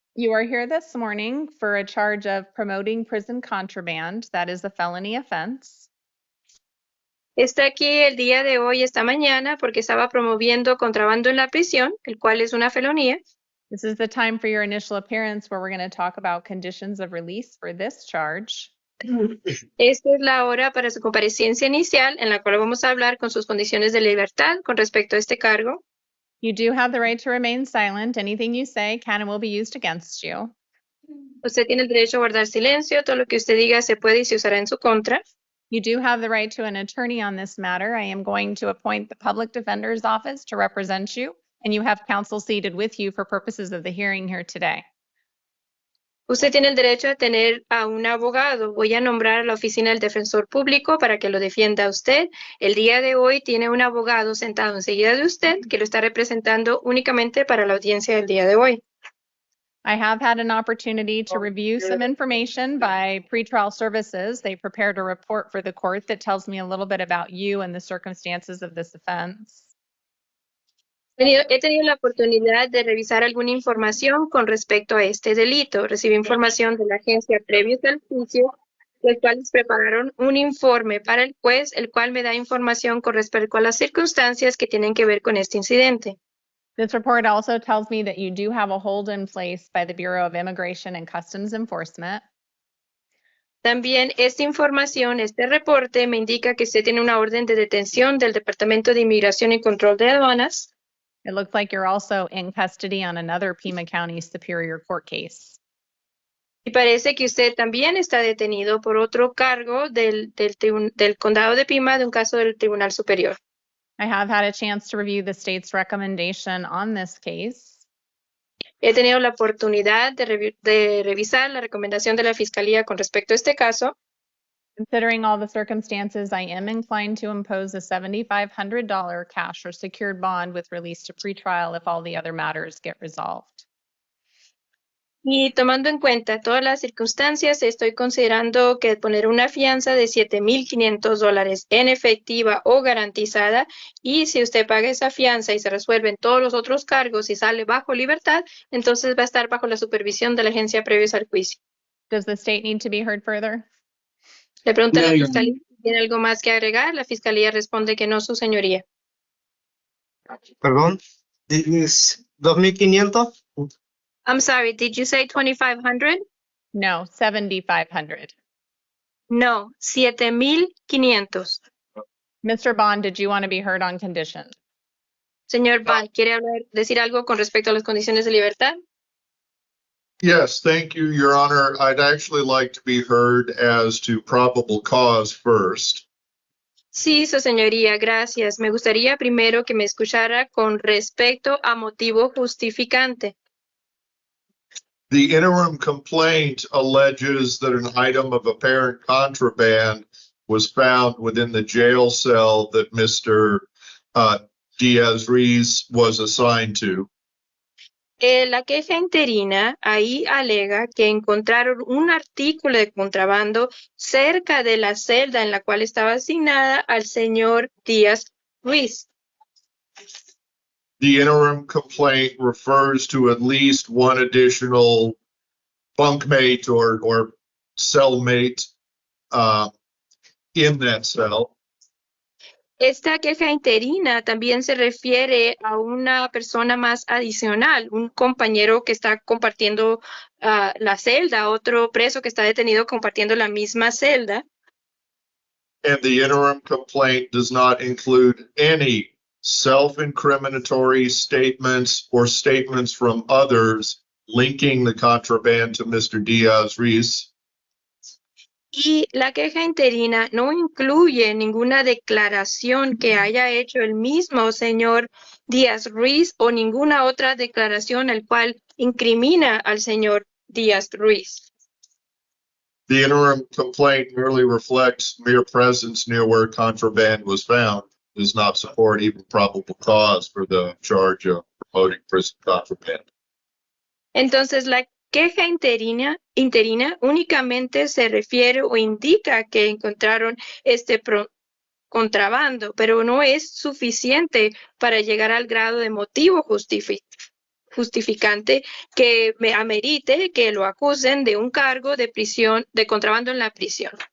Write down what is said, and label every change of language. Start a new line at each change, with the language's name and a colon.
English: you are here this morning for a charge of promoting prison contraband. That is a felony offense.
Spanish: Está aquí el día de hoy, esta mañana, porque estaba promoviendo contrabando en la prisión, el cual es una felonía.
English: This is the time for your initial appearance where we're going to talk about conditions of release for this charge.
Spanish: Esta es la hora para su comparecencia inicial, en la cual vamos a hablar con sus condiciones de libertad con respecto a este cargo.
English: You do have the right to remain silent. Anything you say can and will be used against you.
Spanish: Usted tiene el derecho a guardar silencio. Todo lo que usted diga se puede y se usará en su contra.
English: You do have the right to an attorney on this matter. I am going to appoint the Public Defender's Office to represent you, and you have counsel seated with you for purposes of the hearing here today.
Spanish: Usted tiene el derecho a tener a un abogado. Voy a nombrar a la oficina del defensor público para que lo defienda a usted. El día de hoy tiene un abogado sentado enseguida de usted que lo está representando únicamente para la audiencia del día de hoy.
English: I have had an opportunity to review some information by pretrial services. They prepared a report for the court that tells me a little bit about you and the circumstances of this offense.
Spanish: He tenido la oportunidad de revisar alguna información con respecto a este delito. Recibí información de la agencia previo al juicio, los cuales prepararon un informe para el juez, el cual me da información con respecto a las circunstancias que tienen que ver con este incidente.
English: This report also tells me that you do have a hold in place by the Bureau of Immigration and Customs Enforcement.
Spanish: También esta información, este reporte, me indica que usted tiene una orden de detención del Departamento de Inmigración y Control de Aduanas.
English: It looks like you're also in custody on another Pima County Superior Court case.
Spanish: Y parece que usted también está detenido por otro cargo del condado de Pima, de un caso del Tribunal Superior.
English: I have had a chance to review the state's recommendation on this case.
Spanish: He tenido la oportunidad de revisar la recomendación de la Fiscalía con respecto a este caso.
English: Considering all the circumstances, I am inclined to impose a $7,500 cash or secured bond with release to pretrial if all the other matters get resolved.
Spanish: Y tomando en cuenta todas las circunstancias, estoy considerando que poner una fianza de $7,500 en efectiva o garantizada, y si usted paga esa fianza y se resuelven todos los otros cargos y sale bajo libertad, entonces va a estar bajo la supervisión de la agencia previos al juicio.
English: Does the state need to be heard further?
Spanish: Le pregunta a la
English: No, Your
Spanish: Fiscalía si tiene algo más que agregar. La Fiscalía responde que no, su señoría. Perdón. ¿Es 2.500?
English: I'm sorry, did you say 2,500? No, 7,500.
Spanish: No, 7,500.
English: Mr. Bond, did you want to be heard on conditions?
Spanish: Señor Bond, ¿quiere decir algo con respecto a las condiciones de libertad?
English: Yes, thank you, Your Honor. I'd actually like to be heard as to probable cause first.
Spanish: Sí, su señoría, gracias. Me gustaría primero que me escuchara con respecto a motivo justificante.
English: The interim complaint alleges that an item of apparent contraband was found within the jail cell that Mr. Diaz-Ruiz was assigned to.
Spanish: La queja interina ahí alega que encontraron un artículo de contrabando cerca de la celda en la cual estaba asignada al señor Díaz Ruiz.
English: The interim complaint refers to at least one additional bunkmate or cellmate in that cell.
Spanish: Esta queja interina también se refiere a una persona más adicional, un compañero que está compartiendo la celda, otro preso que está detenido compartiendo la misma celda.
English: And the interim complaint does not include any self-incriminatory statements or statements from others linking the contraband to Mr. Diaz-Ruiz.
Spanish: Y la queja interina no incluye ninguna declaración que haya hecho el mismo señor Díaz Ruiz o ninguna otra declaración el cual incrimina al señor Díaz Ruiz.
English: The interim complaint merely reflects mere presence near where contraband was found, does not support even probable cause for the charge of promoting prison contraband.
Spanish: Entonces, la queja interina únicamente se refiere o indica que encontraron este contrabando, pero no es suficiente para llegar al grado de motivo justificante que me amerite que lo acusen de un cargo de prisión, de contrabando en la prisión.